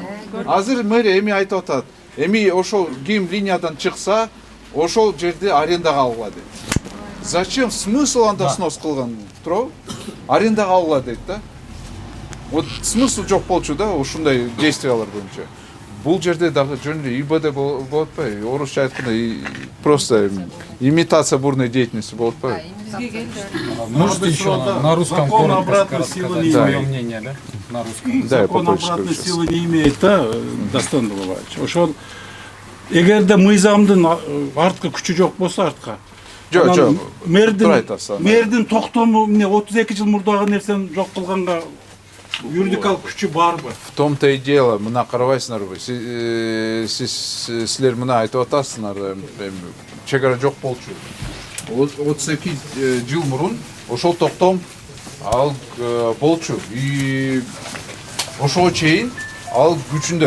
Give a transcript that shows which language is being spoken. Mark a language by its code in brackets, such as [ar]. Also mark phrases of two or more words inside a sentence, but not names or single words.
[ky] Азыр мэрия эми айтып атат. Эми ошол ким линиядан чыкса, ошол жерди арендага алгыла дейт. [ru] Зачем смысл [ky] анда снос кылган, туурабы? Арендага алгыла дейт да. [ru] Вот смысл [ky] жок болчу да, ушундай действиялар боюнча. Бул жерде дагы жөн эле ИБД болуп атпайбы? Орусча айтканда [ru] просто имитация бурной деятельности [ky] болуп атпайбы? [ru] Можете еще на русском Закон коротко обратной сказать силы не свое имеет. мнение, да? На русском. Да, я Закон попозже обратной скажу силы не имеет, да, Дастан Дулович. [ky] Ошол эгерде мыйзамдын арткы күчү жок болсо артка. Жок, жок. Мэрдин токтому эмне 32 жыл мурдагы нерсени жок кылганга юридикалык күчү барбы? [ru] В том-то и дело, [ky] мына карабайсыңарбы, силер мына айтып атасыңар, чек ара жок болчу. 32 жыл мурун ошол токтом ал болчу. И ошого чейин ал күчүндө.